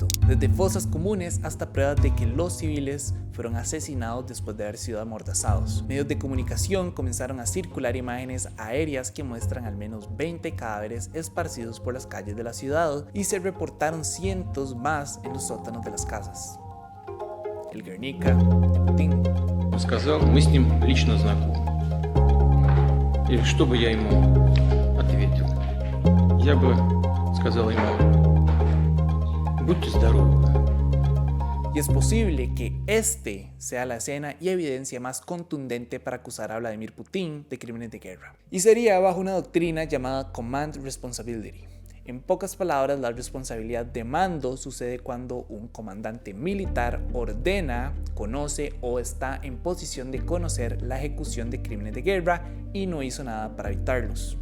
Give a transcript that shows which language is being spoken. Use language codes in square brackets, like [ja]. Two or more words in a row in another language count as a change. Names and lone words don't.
[es] Desde fosas comunes hasta pruebas de que los civiles fueron asesinados después de haber sido amordazados. Medios de comunicación comenzaron a circular imágenes aéreas que muestran al menos 20 cadáveres esparcidos por las calles de la ciudad y se reportaron cientos más en los sótanos de las casas. El Guernica de Putin. [ru] Сказал, мы с ним лично знакомы. И что бы я ему ответил? Я бы сказал ему, будьте здоровы. [es] Y es posible que este sea la escena y evidencia más contundente para acusar a Vladimir Putin de crímenes de guerra. Y sería bajo una doctrina llamada [en] Command Responsibility. [es] En pocas palabras, la responsabilidad de mando sucede cuando un comandante militar ordena, conoce o está en posición de conocer la ejecución de crímenes de guerra y no hizo nada para evitarlos.